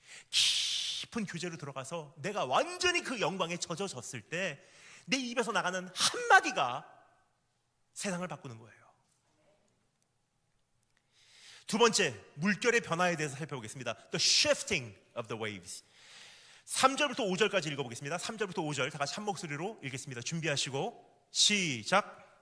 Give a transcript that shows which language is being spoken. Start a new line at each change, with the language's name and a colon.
Korean: 깊은 교제로 들어가서 내가 완전히 그 영광에 젖어졌을 때 내 입에서 나가는 한마디가 세상을 바꾸는 거예요. 두 번째, 물결의 변화에 대해서 살펴보겠습니다.
English: The shifting of the waves.
Korean: 3절부터 5절까지 읽어보겠습니다. 3절부터 5절 다 같이 한 목소리로 읽겠습니다. 준비하시고 시작.